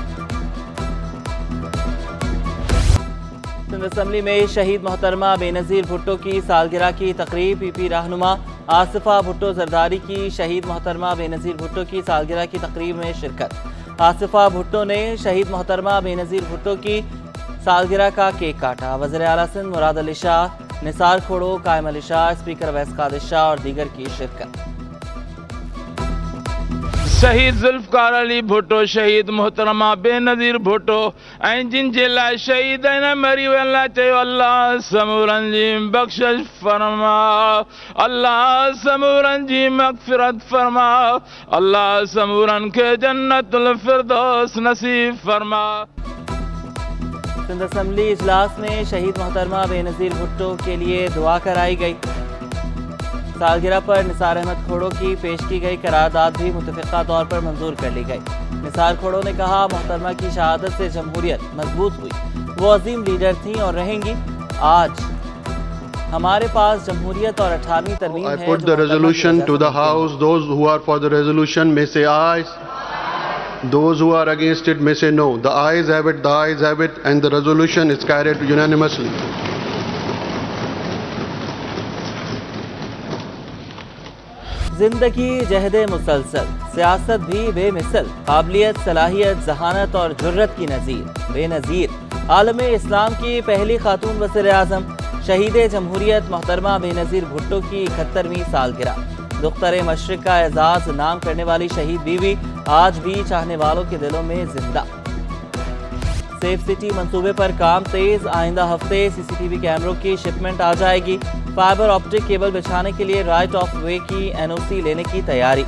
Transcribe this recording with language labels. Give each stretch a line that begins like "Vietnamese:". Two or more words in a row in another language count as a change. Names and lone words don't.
Urdu: سندھ اسمبلی میں شہید محترمہ بینظیر بھٹو کی سالگرہ کی تقریب. پی پی رہنما آصفہ بھٹو زرداری کی شہید محترمہ بینظیر بھٹو کی سالگرہ کی تقریب میں شرکت. آصفہ بھٹو نے شہید محترمہ بینظیر بھٹو کی سالگرہ کا کیک کاٹا. وزیر اعلیٰ سندھ مراد علی شاہ، نثار کھوڑو، قائم علی شاہ, निसार खोड़ो, कायम अली शाह, اسپیکر اویس قادر شاہ اور دیگر کی شرکت.
Sindhi: शहीद जुल्फकार अली भुट्टो, शहीद मोहतरमा बेनज़ीर भुट्टो ऐं जिन जे लाइ शहीद आहिनि मरी विया चयो अल्लाह समूरनि जी बख़्शिश फरमा, अल्लाह समूरनि जी मग़फ़िरत फरमा, अल्लाह समूरनि खे जन्नतुल फिरदौस नसीब फरमा।
Urdu: سندھ اسمبلی اجلاس میں شہید محترمہ بینظیر بھٹو کے لیے دعا کرائی گئی. سالگرہ پر نثار احمد کھوڑو کی پیش کی گئی قرارداد بھی متفقہ طور پر منظور کر لی گئی. نثار کھوڑو نے کہا، محترمہ کی شہادت سے جمہوریت مضبوط ہوئی. وہ عظیم لیڈر تھیں اور رہیں گی۔ آج ہمارے پاس جمہوریت اور 18ویں ترمیم ہے.
English: I put the resolution to the House. Those who are for the resolution may say aye. Those who are against it may say no. The ayes have it, the ayes have it, and the resolution is carried unanimously.
Urdu: زندگی جہد مسلسل، سیاست بھی بے مثل، قابلیت، صلاحیت، ذہانت اور جرأت کی نظیر بینظیر عالم اسلام کی پہلی خاتون وزیر اعظم، شہید جمہوریت محترمہ بینظیر بھٹو کی 71ویں سالگرہ. دختر مشرق کا اعزاز نام کرنے والی شہید بی بی آج بھی چاہنے والوں کے دلوں میں زندہ.
English: Safe City
Urdu: منصوبے پر کام تیز، آئندہ ہفتے CCTV کیمروں کی شپمنٹ آ جائے گی.
English: fiber optic cable
Urdu: بچھانے کے لیے
English: right of way
Urdu: کی NOC لینے کی تیاری.